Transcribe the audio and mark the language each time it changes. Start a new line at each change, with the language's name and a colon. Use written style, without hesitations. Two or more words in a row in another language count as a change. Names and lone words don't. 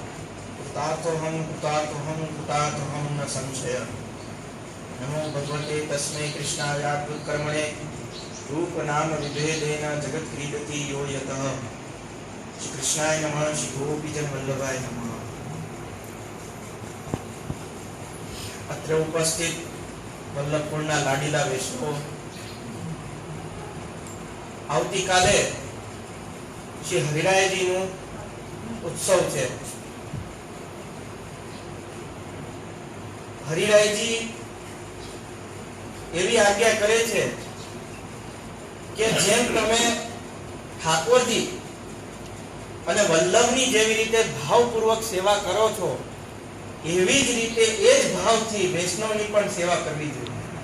Sanskrit: कृतार्थोऽहं न संशय नमो भगवते तस्मै कृष्णायात्मकर्मणे रूप नाम विभेदेन जगत क्रीडति यो यतः श्री कृष्णाय नमः श्री गोपीजन वल्लभाय नमः।
Gujarati: અત્ર ઉપસ્થિત वल्लभपुરના લાડીલા વૈષ્ણવો આવતીકાલે શ્રી હરિરાયજીનું ઉત્સવ છે। હરિરાયજી એવી આજ્ઞા કરે છે કે જેમ તમે ઠાકોરજી અને વલ્લભની જેવી રીતે ભાવપૂર્વક સેવા કરો છો એવી જ રીતે એ જ ભાવથી વૈષ્ણવની પણ સેવા કરવી જોઈએ।